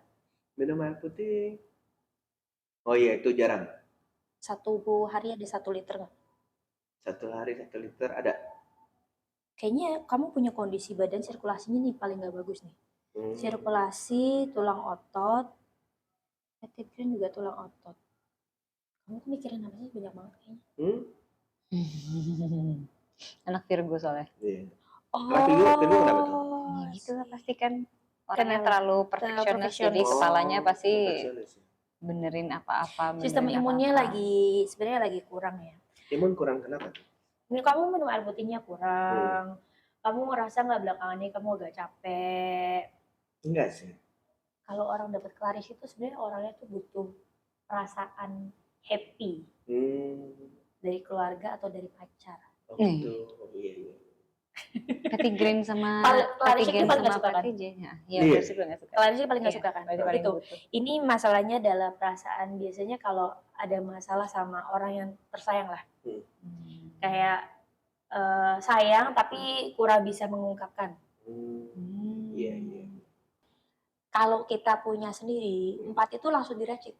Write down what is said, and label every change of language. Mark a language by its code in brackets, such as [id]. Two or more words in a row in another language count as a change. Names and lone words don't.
[id] Minum air putih. Oh iya, itu jarang. Satu hari ada 1 liter nggak? 1 hari 1 liter ada. Kayaknya kamu punya kondisi badan sirkulasinya nih paling nggak bagus nih. Sirkulasi, tulang otot, petit grain juga tulang otot. Kamu tuh mikirin apa sih banyak banget kayaknya. Anak Virgo soalnya. Iya. Oh, Virgo kenapa tuh? Ya gitu lah pasti kan orangnya Karena terlalu perfeksionis jadi perfeksionis. kepalanya pasti Perfeksionis. benerin apa-apa. Sistem benerin imunnya apa-apa. sebenarnya lagi kurang ya. Imun kurang kenapa tuh? Kamu minum air putihnya kurang. Kamu ngerasa nggak belakangan ini kamu agak capek? Enggak sih. Kalau orang dapat Claris itu sebenarnya orangnya tuh butuh perasaan happy dari keluarga atau dari pacar. Oh gitu. Oh, iya. Petit grain sama Clarisek petit grain itu paling nggak sama suka kan? Petit grain. Ya, Iya. Clarisek juga nggak suka. Clarisek paling nggak Iya, suka kan? berarti paling Gitu. butuh. Ini masalahnya adalah perasaan biasanya kalau ada masalah sama orang yang tersayang lah. Kayak sayang tapi kurang bisa mengungkapkan. Iya. Kalau kita punya sendiri, 4 itu langsung diracik.